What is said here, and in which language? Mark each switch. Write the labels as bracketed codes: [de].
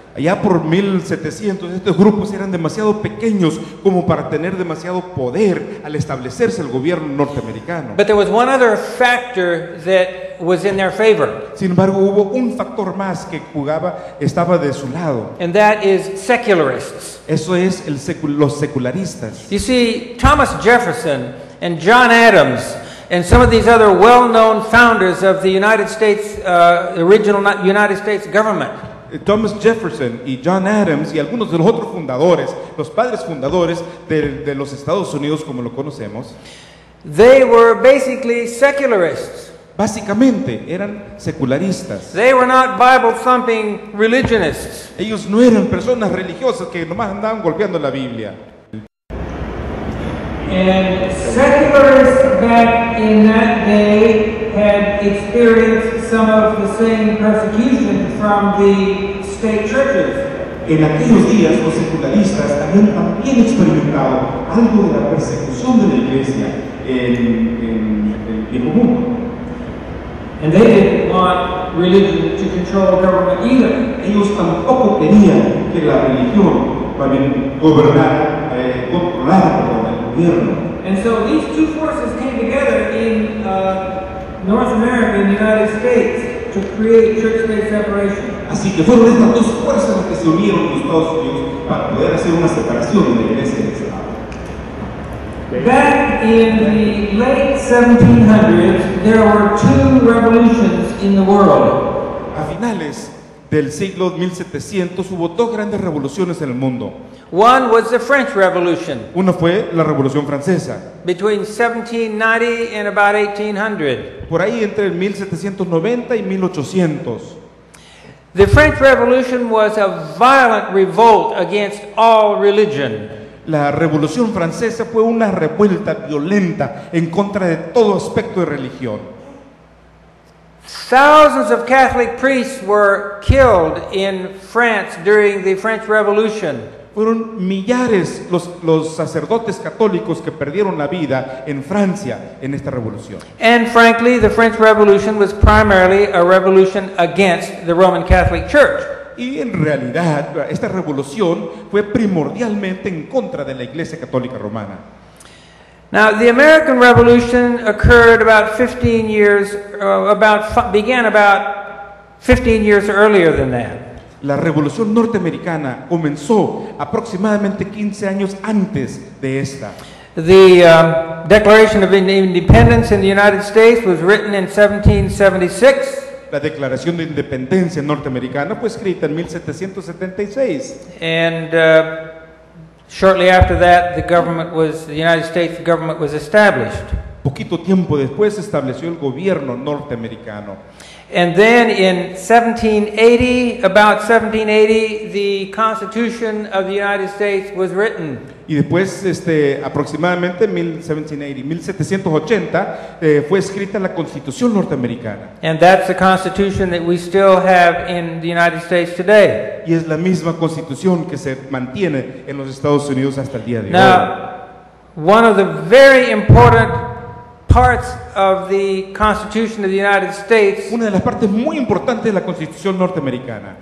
[es] Allá por 1700 estos grupos eran demasiado pequeños como para tener demasiado poder al establecerse el gobierno norteamericano. [en] But there was one other factor that was in their favor, [es] Sin embargo, hubo un factor más que estaba de su lado. [en] and that is secularists. [es] Eso es los secularistas. [en] You see, Thomas Jefferson and John Adams and some of these other well-known founders of the United States, original United States government, [es] Thomas Jefferson y John Adams y algunos de los otros fundadores, los padres fundadores de los Estados Unidos como lo conocemos, [en] they were basically secularists. [es] básicamente eran secularistas. [en] They were not Bible-thumping religionists. [es] Ellos no eran personas religiosas que nomás andaban golpeando la Biblia. [en] And secularists back in that day had experienced some of the same persecution from the state churches. [es] En aquellos días los secularistas habían también experimentado algo de la persecución de la iglesia en el viejo mundo. [en] And they didn't want religion to control government either. [es] Ellos tampoco querían que la religión controlara el gobierno. [en] And so these two forces came together in North America, in the United States, to create church-state separation. [es] Así que fueron estas dos fuerzas las que se unieron en los Estados Unidos para poder hacer una separación de la iglesia y del Estado. [en] Back in the late 1700s, there were two revolutions in the world. [es] A finales del siglo 1700 hubo dos grandes revoluciones en el mundo. [en] One was the French Revolution [es] Una fue la Revolución Francesa, [en] between 1790 and about 1800. [es] por ahí entre el 1790 y 1800. [en] The French Revolution was a violent revolt against all religion. [es] La Revolución Francesa fue una revuelta violenta en contra de todo aspecto de religión. [en] Thousands of Catholic priests were killed in France during the French Revolution. [es] Fueron millares los sacerdotes católicos que perdieron la vida en Francia en esta revolución. [en] And frankly, the French Revolution was primarily a revolution against the Roman Catholic Church. [es] Y en realidad esta revolución fue primordialmente en contra de la Iglesia Católica Romana. [en] Now, the American Revolution occurred about 15 years, began about 15 years earlier than that. [es] La revolución norteamericana comenzó aproximadamente 15 años antes de esta. [en] The Declaration of Independence in the United States was written in 1776. [es] La Declaración de Independencia norteamericana fue escrita en 1776. [en] And shortly after that, the United States government was established. [es] Poquito tiempo después se estableció el gobierno norteamericano. [en] And then in 1780, about 1780, the Constitution of the United States was written. [es] Y después, aproximadamente en 1780, fue escrita la Constitución norteamericana. [en] And that's the Constitution that we still have in the United States today. [es] Y es la misma Constitución que se mantiene en los Estados Unidos hasta el día de hoy. [en] Now, one of the very important parts of the Constitution of the United States [es] Una de las partes muy importantes de la Constitución norteamericana